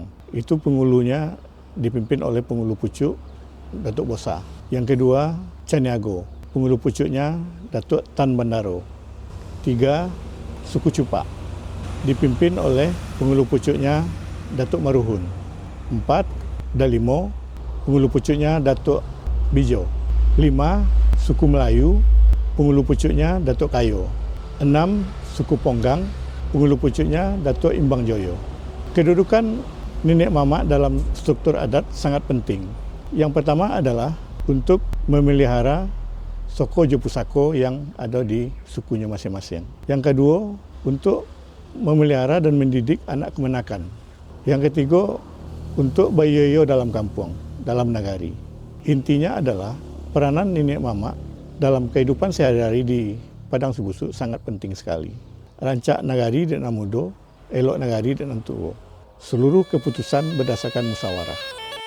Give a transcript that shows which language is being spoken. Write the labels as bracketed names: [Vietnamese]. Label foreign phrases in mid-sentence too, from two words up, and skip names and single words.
[Indonesian] Itu pengulunya dipimpin oleh pengulu pucuk Datuk Bosa. Yang kedua Caniago. Pengulu pucuknya Datuk Tan Bandaro. 3. Suku Cupak. Dipimpin oleh pengulu pucuknya Datuk Maruhun. 4. Dalimo. Pengulu pucuknya Datuk Bijo. 5. Suku Melayu. Pengulu pucuknya Datuk Kayo. 6. Suku Ponggang, pengulu pucuknya Datuk Imbang Joyo. Kedudukan nenek mamak dalam struktur adat sangat penting. Yang pertama adalah untuk memelihara [Minangkabau] soko jepusako [Indonesian] yang ada di sukunya masing-masing. Yang kedua, untuk memelihara dan mendidik anak kemenakan. Yang ketiga, untuk bayoyo dalam kampung, dalam nagari. Intinya adalah peranan nenek mamak dalam kehidupan sehari-hari di Padang Sebusuk sangat penting sekali. [Minangkabau] Rancak nagari dan mudo, elok nagari dan tuo. [Indonesian] Seluruh keputusan berdasarkan musyawarah.